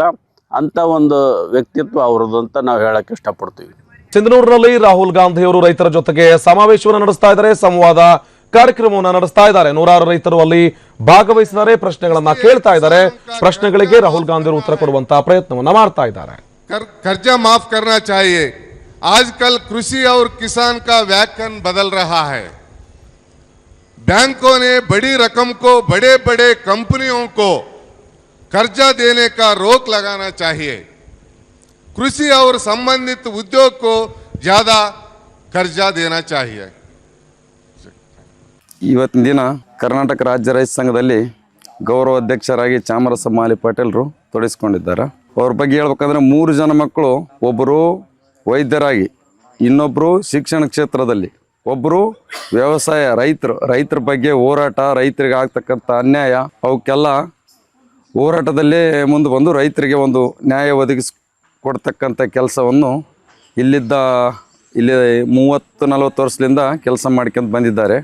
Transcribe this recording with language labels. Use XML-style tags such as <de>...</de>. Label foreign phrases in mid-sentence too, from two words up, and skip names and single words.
<kn>ಅಂಥ ಒಂದು ವ್ಯಕ್ತಿತ್ವ ಅವ್ರದ್ದು ಅಂತ ನಾವು ಹೇಳಕ್ಕೆ ಇಷ್ಟಪಡ್ತೀವಿ. ಸಿಂಧನೂರಿನಲ್ಲಿ ರಾಹುಲ್ ಗಾಂಧಿ ಅವರು ರೈತರ ಜೊತೆಗೆ ಸಮಾವೇಶವನ್ನು ನಡೆಸ್ತಾ ಇದ್ದಾರೆ, ಸಂವಾದ ಕಾರ್ಯಕ್ರಮವನ್ನು ನಡೆಸ್ತಾ ಇದ್ದಾರೆ. 100 ರೈತರು ಅಲ್ಲಿ ಭಾಗವಹಿಸಿದ್ದಾರೆ, ಪ್ರಶ್ನೆಗಳನ್ನ ಕೇಳ್ತಾ ಇದ್ದಾರೆ. ಪ್ರಶ್ನೆಗಳಿಗೆ ರಾಹುಲ್ ಗಾಂಧಿ ಅವರು ಉತ್ತರ ಕೊಡುವಂತಹ ಪ್ರಯತ್ನವನ್ನ ಮಾಡ್ತಾ ಇದ್ದಾರೆ.</kn> <hi>कर्जा माफ करना चाहिए. आजकल कृषि और किसान का व्याख्यान बदल रहा है. बैंकों ने बड़ी रकम को बड़े बड़े कंपनियों को कर्जा देने का रोक लगाना चाहिए. कृषि और संबंधित उद्योग को ज्यादा कर्जा देना चाहिए।</hi> <kn>ಇವತ್ತಿನ ದಿನ ಕರ್ನಾಟಕ ರಾಜ್ಯ ರೈತ ಸಂಘದಲ್ಲಿ ಗೌರವ ಅಧ್ಯಕ್ಷರಾಗಿ ಚಾಮರಸ ಮಾಲಿ ಪಾಟೀಲ್ರು ತೊಡಗಿಸ್ಕೊಂಡಿದ್ದಾರೆ. ಅವ್ರ ಬಗ್ಗೆ ಹೇಳ್ಬೇಕಂದ್ರೆ 3 ಜನ ಮಕ್ಕಳು, ಒಬ್ಬರು ವೈದ್ಯರಾಗಿ, ಇನ್ನೊಬ್ಬರು ಶಿಕ್ಷಣ ಕ್ಷೇತ್ರದಲ್ಲಿ, ಒಬ್ಬರು ವ್ಯವಸಾಯ ರೈತರ ಬಗ್ಗೆ ಹೋರಾಟ, ರೈತರಿಗೆ ಆಗ್ತಕ್ಕಂಥ ಅನ್ಯಾಯ ಅವಕ್ಕೆಲ್ಲ ಹೋರಾಟದಲ್ಲೇ ಮುಂದೆ ಬಂದು ರೈತರಿಗೆ ಒಂದು ನ್ಯಾಯ ಒದಗಿಸ್ಕೊಡ್ತಕ್ಕಂಥ ಕೆಲಸವನ್ನು ಇಲ್ಲಿ 30-40 ವರ್ಷದಿಂದ ಕೆಲಸ ಮಾಡ್ಕೊಂಡು ಬಂದಿದ್ದಾರೆ.</kn>